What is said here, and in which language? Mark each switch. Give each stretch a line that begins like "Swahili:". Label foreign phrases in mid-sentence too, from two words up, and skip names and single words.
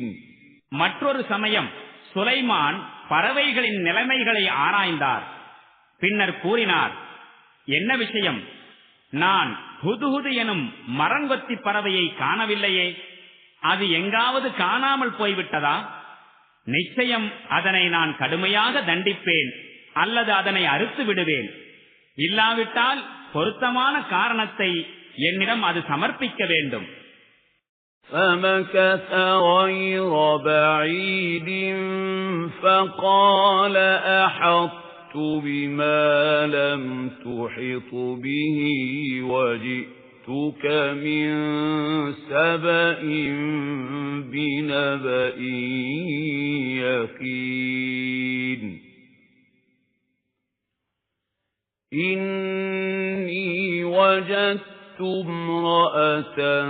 Tamil: மற்றொரு சமயம் சுலைமான் பறவைகளின் நிலைமைகளை ஆராய்ந்தார். பின்னர் கூறினார், என்ன விஷயம்? நான் ஹுதுஹுது எனும் மரங்கொத்தி பறவையை காணவில்லையே. அது எங்காவது காணாமல் போய்விட்டதா? நிச்சயம் அதனை நான் கடுமையாக தண்டிப்பேன் அல்லது அதனை அறுத்து விடுவேன். இல்லாவிட்டால் பொருத்தமான காரணத்தை என்னிடம் அது சமர்ப்பிக்க வேண்டும்.
Arabic: فمكث غير بعيد فقال أحطت بما لم تحط به وجئتك من سبأ بنبأ يقين إني وجدت امرأة